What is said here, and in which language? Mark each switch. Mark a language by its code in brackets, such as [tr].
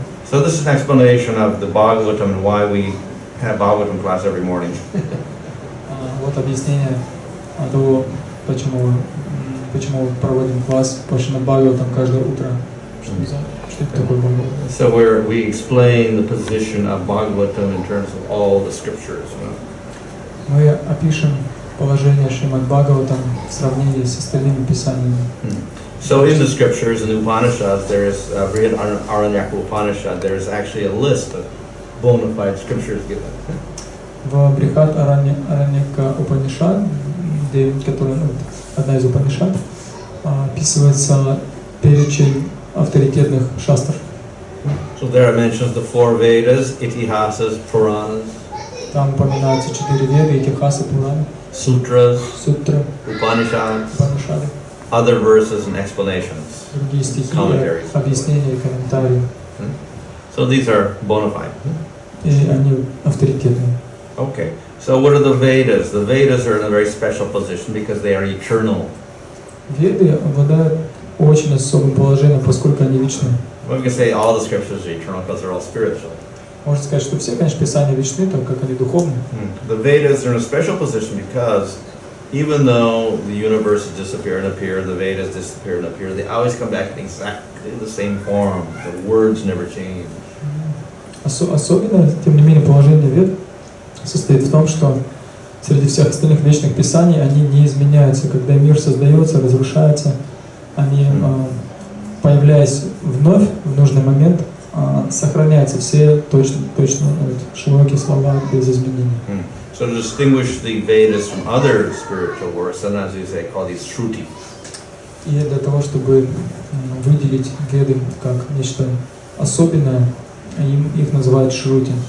[en] So this is an explanation of the Bhagavatam and why we have Bhagavatam class every morning. [ru] Вот объяснение того, почему проводим класс по Шримад Бхагаватам каждое утро. Что это такое Бхагаватам? [en] So we explain the position of Bhagavatam in terms of all the scriptures. [ru] Мы опишем положение Шримад Бхагаватам в сравнении с остальными писаниями. [en] So in the scriptures, in the Upanishads, there is Brihad Aranyaka Upanishad, there is actually a list of bona fide scriptures given. [ru] В Брихат Араньяка Упанишад, которая одна из Упанишад, описывается перечень авторитетных шастр. [en] So there are mentions the four Vedas, Itihasas, Puranas. [ru] Там упоминаются 4 веды, Итихасы, Пураны, [en] Sutras, [ru] Сутры, [en] Upanishads, [ru] Упанишады, [en] other verses and explanations, [ru] другие стихи, [en] commentaries. [ru] объяснения и комментарии. [en] So these are bona fide. [ru] И они авторитетные. [en] Okay, so what are the Vedas? The Vedas are in a very special position because they are eternal. [ru] Веды обладают очень особым положением, поскольку они вечны. [en] We can say all the scriptures are eternal because they're all spiritual. [ru] Можно сказать, что все, конечно, писания вечны, так как они духовные. [en] The Vedas are in a special position because even though the universe disappear and appear, the Vedas disappear and appear, they always come back in exactly the same form. The words never change. [ru] Особенно, тем не менее, положение Вед состоит в том, что среди всех остальных вечных писаний они не изменяются. Когда мир создается, разрушается, они, появляясь вновь в нужный момент, сохраняются все точно широкие слова без изменений. [en] So to distinguish the Vedas from other spiritual works, sometimes we say call these Shruti. [ru] И для того, чтобы выделить Веды как нечто особенное, их называют Шрути.